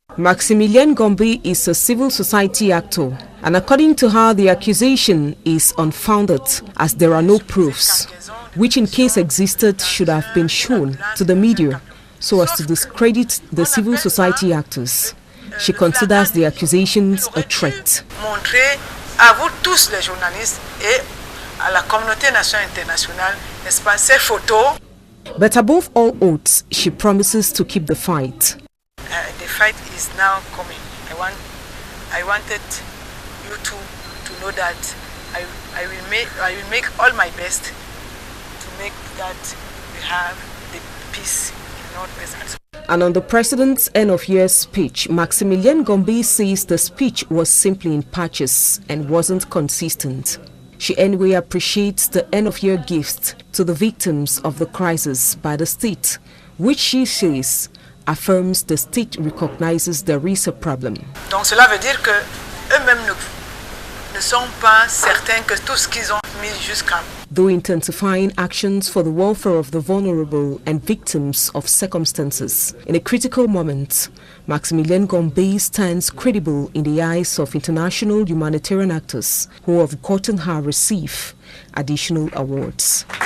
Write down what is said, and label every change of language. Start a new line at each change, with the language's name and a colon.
English: Maximilian Gombe is a civil society actor, and according to her the accusation is unfounded as there are no proofs, which in case existed should have been shown to the media so as to discredit the civil society actors. She considers the accusations a threat.
French: Montrer à vous tous les journalistes et à la communauté nationale et internationale, n'est-ce pas, ces photos.
English: But above all odds, she promises to keep the fight. The fight is now coming. I wanted you to know that I will make all my best to make that we have the peace in Northwest. And on the president's end-of-year speech, Maximilian Gombe says the speech was simply in patches and wasn't consistent. She anyway appreciates the end-of-year gifts to the victims of the crisis by the state, which she says affirms the state recognizes there is a problem.
French: Donc cela veut dire que eux-mêmes ne sont pas certains que tout ce qu'ils ont mis jusqu'à.
English: Though intensifying actions for the welfare of the vulnerable and victims of circumstances in a critical moment, Maximilian Gombe stands credible in the eyes of international humanitarian actors who have gotten her receive additional awards.